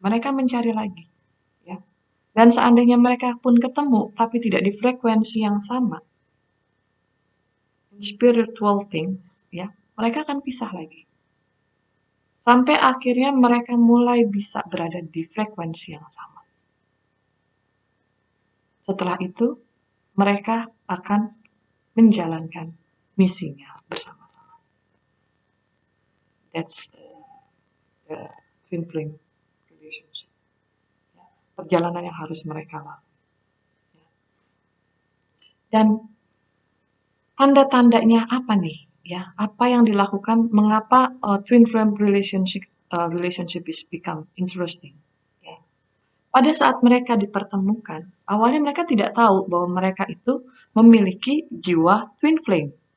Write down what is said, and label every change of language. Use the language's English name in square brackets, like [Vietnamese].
[Indonesian] Mereka mencari lagi. Ya. Dan seandainya mereka pun ketemu, tapi tidak di frekuensi yang sama, [English] spiritual things, [Indonesian] ya, mereka akan pisah lagi. Sampai akhirnya mereka mulai bisa berada di frekuensi yang sama. Setelah itu, mereka akan menjalankan misinya bersama-sama. [English] That's the twin flame relationship. [Indonesian] Ya, perjalanan yang harus mereka lalui. Ya. Dan tanda-tandanya apa nih? Ya, apa yang dilakukan? Mengapa [English] twin flame relationship is become interesting? [Indonesian] Ya. Pada saat mereka dipertemukan, awalnya mereka tidak tahu bahwa mereka itu memiliki jiwa twin flame.